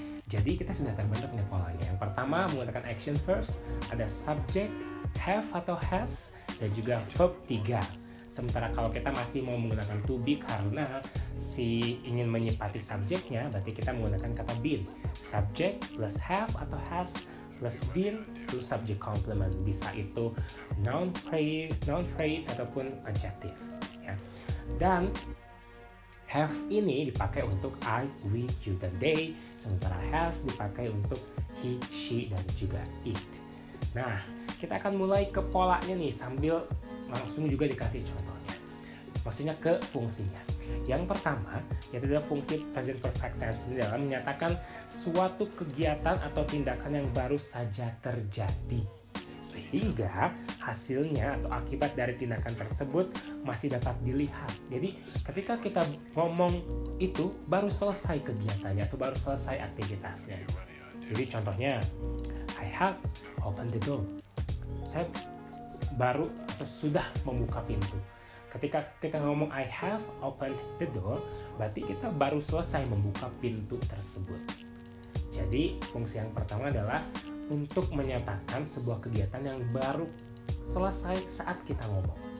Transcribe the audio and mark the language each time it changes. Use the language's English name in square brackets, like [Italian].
[Indonesian] Jadi kita sudah terbentuk nih polanya. Yang pertama menggunakan action verbs, ada subject, have atau has, dan juga verb 3. Sementara kalau kita masih mau menggunakan to be karena ingin menyipati subjeknya, berarti kita menggunakan kata been. Subject plus have atau has plus been plus subject complement. Bisa itu noun phrase ataupun adjective, ya. Dan have ini dipakai untuk I, we, you, dan they. Sementara has dipakai untuk he, she, dan juga it. Nah, kita akan mulai ke polanya nih sambil langsung juga dikasih contohnya. Maksudnya ke fungsinya. Yang pertama, yaitu adalah fungsi present perfect tense ini dalam menyatakan suatu kegiatan atau tindakan yang baru saja terjadi, sehingga hasilnya atau akibat dari tindakan tersebut masih dapat dilihat. Jadi ketika kita ngomong itu baru selesai kegiatannya atau baru selesai aktivitasnya. Jadi contohnya, [English] I have opened the door. [Indonesian] Saya baru atau sudah membuka pintu. Ketika kita ngomong [English] I have opened the door, [Indonesian] berarti kita baru selesai membuka pintu tersebut. Jadi fungsi yang pertama adalah untuk menyatakan sebuah kegiatan yang baru selesai saat kita ngomong.